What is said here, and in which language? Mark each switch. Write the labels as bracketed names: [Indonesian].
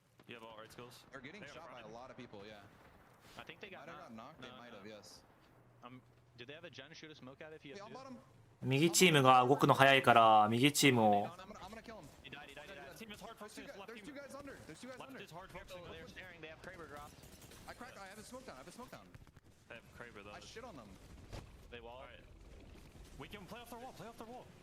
[English] You have all right skills? They're getting shot by a lot of people, yeah. I think they got knocked. They might have, yes. Did they have a gen shoot a smoke at if you have to? [Japanese] 右チームが動くの早いから右チームを。 [English] I'm gonna kill him. He died. Team is hard focusing. There's 2 guys under. There's 2 guys under. Left is hard focusing. They're staring. They have Kraber dropped. I have a smoke down. They have Kraber though. I shit on them. They wall. Alright. We can play off their wall.